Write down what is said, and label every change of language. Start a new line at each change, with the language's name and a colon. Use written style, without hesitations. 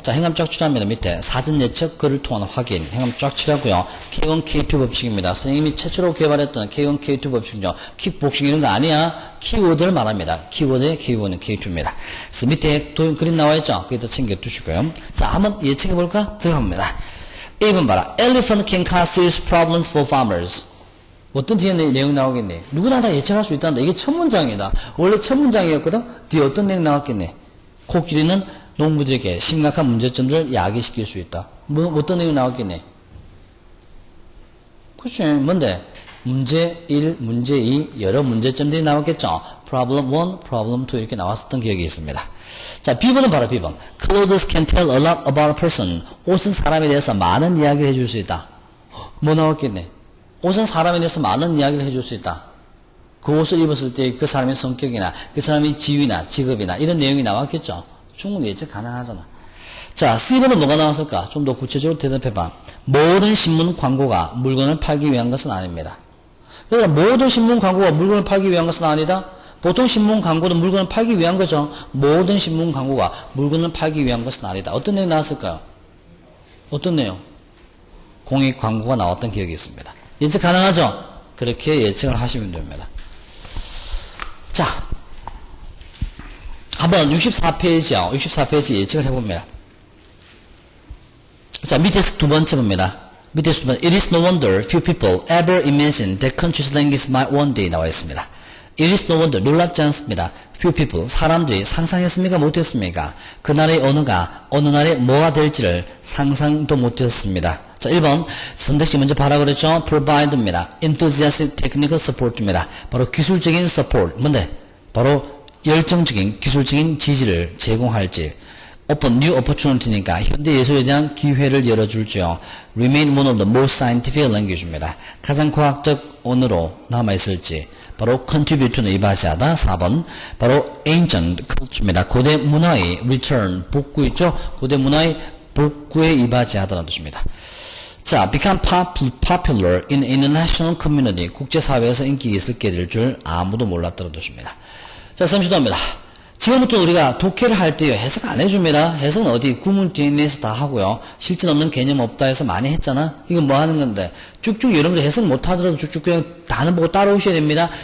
Korean: 자, 행함 쫙 칠하면 밑에 사전 예측 글을 통한 확인. 행함 쫙 칠하고요. K1, K2 법칙입니다. 선생님이 최초로 개발했던 K1, K2 법칙이죠. 킥복싱 이런 거 아니야. 키워드를 말합니다. 키워드의 K1은 K2입니다. 그래서 밑에 그림 나와있죠. 거기다 챙겨두시고요. 자, 한번 예측해볼까? 들어갑니다. 1번 봐라.
English: Elephant can cause serious problems for farmers.
Korean: 어떤 뒤에 내용 나오겠네. 누구나 다 예측할 수 있단다. 이게 첫 문장이다. 원래 첫 문장이었거든. 뒤에 어떤 내용 나왔겠네. 코끼리는 농부들에게 심각한 문제점들을 야기시킬 수 있다. 뭐 어떤 내용 나왔겠네. 그치. 뭔데? 문제 1, 문제 2 여러 문제점들이 나왔겠죠. problem 1, problem 2 이렇게 나왔었던 기억이 있습니다. 자, B번은 바로 B번.
English: Clothes can tell a lot about a person.
Korean: 옷은 사람에 대해서 많은 이야기를 해줄 수 있다. 뭐 나왔겠네. 옷은 사람에 대해서 많은 이야기를 해줄 수 있다. 그 옷을 입었을 때 그 사람의 성격이나 그 사람의 지위나 직업이나 이런 내용이 나왔겠죠. 충분히 예측 가능하잖아. 자, C번은 뭐가 나왔을까? 좀 더 구체적으로 대답해봐. 모든 신문 광고가 물건을 팔기 위한 것은 아닙니다. 그러니까 모든 신문 광고가 물건을 팔기 위한 것은 아니다. 보통 신문 광고도 물건을 팔기 위한 거죠. 모든 신문 광고가 물건을 팔기 위한 것은 아니다. 어떤 내용 나왔을까요? 어떤 내용? 공익 광고가 나왔던 기억이 있습니다. 예측 가능하죠? 그렇게 예측을 하시면 됩니다. 자, 한번 64페이지요. 64페이지 예측을 해봅니다. 자, 밑에서 두 번째 봅니다. 밑에서 두 번째.
English: It is no wonder few people ever imagined that country's language might one day
Korean: 나와 있습니다.
English: It is no wonder.
Korean: 놀랍지 않습니다.
English: Few people.
Korean: 사람들이 상상했습니까? 못했습니까? 그 나라의 언어가 어느 날에 뭐가 될지를 상상도 못했습니다. 자, 1번 선택지 먼저 봐라 그랬죠. provide입니다.
English: enthusiastic technical support
Korean: 입니다. 바로 기술적인 support. 뭔데? 바로 열정적인 기술적인 지지를 제공할지. open new opportunity니까 현대 예술에 대한 기회를 열어줄지요.
English: remain one of the most scientific language입니다.
Korean: 가장 과학적 언어로 남아있을지. 바로 contribute to는 이바지하다. 4번 바로 ancient culture입니다. 고대 문화의 return 복구 있죠. 고대 문화의 복구에 이바지하다는 뜻입니다.
English: 자, become popular in international community.
Korean: 국제사회에서 인기 있게 될 줄 아무도 몰랐다는 뜻입니다. 자, 삼시도입니다. 지금부터 우리가 독해를 할 때요, 해석 안 해줍니다. 해석은 어디? 구문 DNA에서 다 하고요. 실전 없는 개념 없다 해서 많이 했잖아? 이건 뭐 하는 건데? 쭉쭉 여러분들 해석 못 하더라도 쭉쭉 그냥 단어 보고 따라오셔야 됩니다.